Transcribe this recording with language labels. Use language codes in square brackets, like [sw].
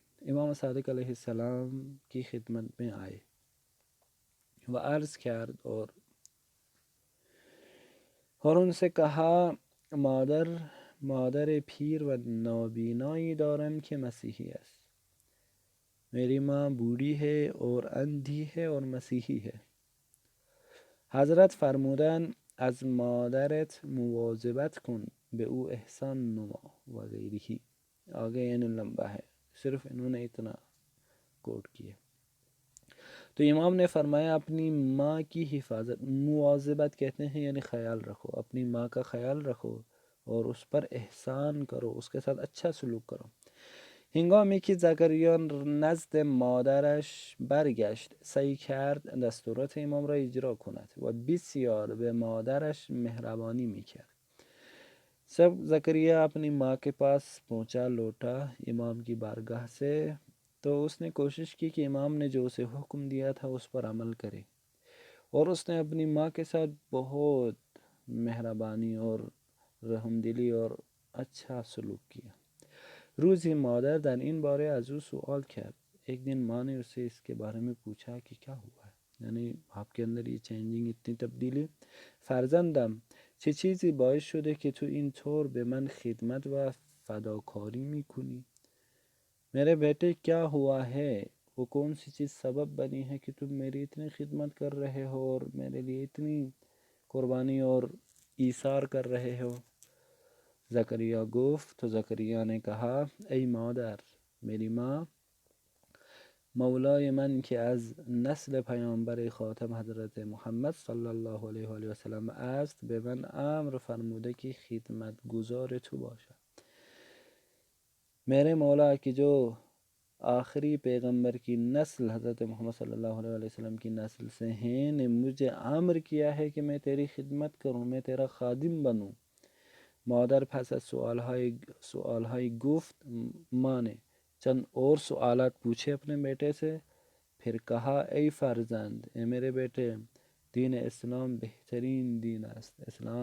[fa] امام صادق علیہ السلام [ur] کی خدمت میں آئے [fa] و عرض کرد [ur] اور ان سے کہا، [fa] مادر پیر و نابینایی دارم که مسیحی است. [ur] میری ماں بوڑھی ہے اور اندھی ہے اور مسیحی ہے. [fa] حضرت فرمودند از مادرت مواظبت کن، به او احسان نما و غیرہی. [ur] آگے یعنی لمبا ہے، صرف انہوں نے اتنا کوٹ کیا. تو امام نے فرمایا اپنی ماں کی حفاظت، مواظبت کہتے ہیں یعنی خیال رکھو، اپنی ماں کا خیال رکھو اور اس پر احسان کرو، اس کے ساتھ اچھا سلوک کرو. [fa] هنگامی که زکریا نزد مادرش برگشت سعی کرد دستورات امام را اجرا کند و بسیار به مادرش مهربانی میکرد. [ur] جب زکریا اپنی ماں کے پاس پہنچا لوٹا امام کی بارگاہ سے تو اس نے کوشش کی کہ امام نے جو اسے حکم دیا تھا اس پر عمل کرے، اور اس نے اپنی ماں کے ساتھ بہت مہربانی اور رحم دلی اور اچھا سلوک کیا. [fa] روزی مادر در این باره از او سوال کرد. [ur] ایک دن ماں نے اسے اس کے بارے میں پوچھا کہ کیا ہوا ہے، یعنی آپ کے اندر یہ چینجنگ، اتنی تبدیلی. [fa] فرزندم چه چیزی باعث شده که تو اینطور به من خدمت و فداکاری میکنی؟ [ur] میرے بیٹے کیا ہوا ہے؟ وہ کون سی چیز سبب بنی ہے کہ تم میری اتنی خدمت کر رہے ہو اور میرے لیے اتنی قربانی اور ایثار کر رہے ہو؟ [fa] زکریا گفت، [ur] تو زکریا نے کہا [fa] ای مادر، [ur] میری ماں [fa] مولای من که از نسل پیامبر خاتم حضرت محمد صلی الله علیه و آله و سلم است به من امر فرموده که خدمت گزار تو باشم. [ur] میرے مولا کہ جو آخری پیغمبر کی نسل حضرت محمد صلی اللہ علیہ وآلہ وسلم کی نسل سے ہیں نے مجھے امر کیا ہے کہ میں تیری خدمت کروں، میں تیرا خادم بنوں. [fa] مادر پس از سوالهای گفت [ur] ماں نے چند اور سوالات پوچھے اپنے بیٹے سے، پھر کہا [fa] ای فرزند، [ur] اے میرے بیٹے، [fa] دین اسلام بہترین دین است.